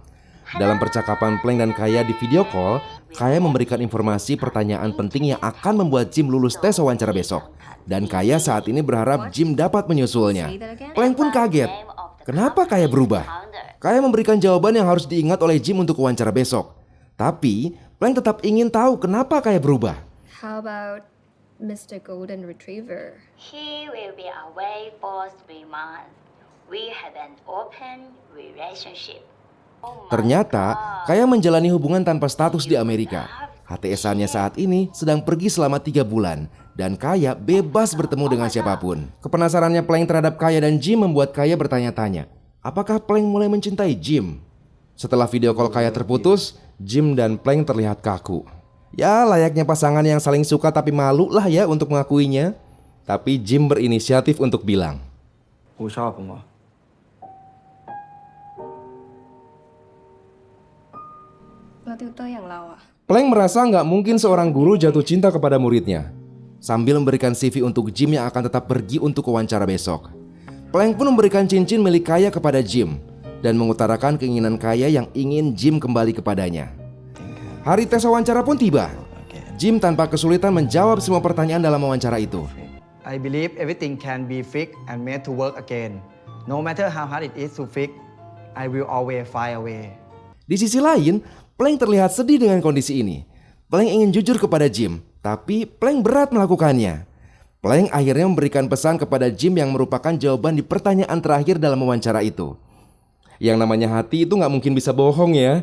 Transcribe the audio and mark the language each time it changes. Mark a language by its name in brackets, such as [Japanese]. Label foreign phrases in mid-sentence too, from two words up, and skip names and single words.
[Indonesian] Dalam percakapan Plank dan Kaya di [English] video call, [Indonesian] Kaya memberikan informasi pertanyaan penting yang akan membuat Jim lulus tes wawancara besok. Dan Kaya saat ini berharap Jim dapat menyusulnya. Plank pun kaget. Kenapa Kaya berubah? Kaya memberikan jawaban yang harus diingat oleh Jim untuk wawancara besok. Tapi Plank tetap ingin tahu kenapa Kaya berubah. [English] How about Mr. Golden Retriever? He will be away for 3 months. We have an open relationship. [Indonesian] Ternyata Kaya menjalani hubungan tanpa status di Amerika. HTS-annya saat ini sedang pergi selama 3 bulan. Dan Kaya bebas bertemu dengan siapapun. Kepenasarannya Plank terhadap Kaya dan Jim membuat Kaya bertanya-tanya, apakah Plank mulai mencintai Jim? Setelah [English] video call [Indonesian] Kaya terputus, Jim dan Plank terlihat kaku. Ya layaknya pasangan yang saling suka tapi malu lah ya untuk mengakuinya. Tapi Jim berinisiatif untuk bilang, [Thai] กูชอบผมเหรอ แล้วติวเตอร์อย่างเราอะ [Indonesian] Plank merasa nggak mungkin seorang guru jatuh cinta kepada muridnya. Sambil memberikan CV untuk Jim yang akan tetap pergi untuk wawancara besok. Plank pun memberikan cincin milik Kaya kepada Jim dan mengutarakan keinginan Kaya yang ingin Jim kembali kepadanya. Hari tes wawancara pun tiba. Jim tanpa kesulitan menjawab semua pertanyaan dalam wawancara itu. [English] I believe everything can be fixed and made to work again. No matter how hard it is to fix, I will always find a way. [Indonesian] Di sisi lain, Plank terlihat sedih dengan kondisi ini. Plank ingin jujur kepada Jim, tapi Plank berat melakukannya. Plank akhirnya memberikan pesan kepada Jim yang merupakan jawaban di pertanyaan terakhir dalam wawancara itu. Yang namanya hati itu nggak mungkin bisa bohong ya.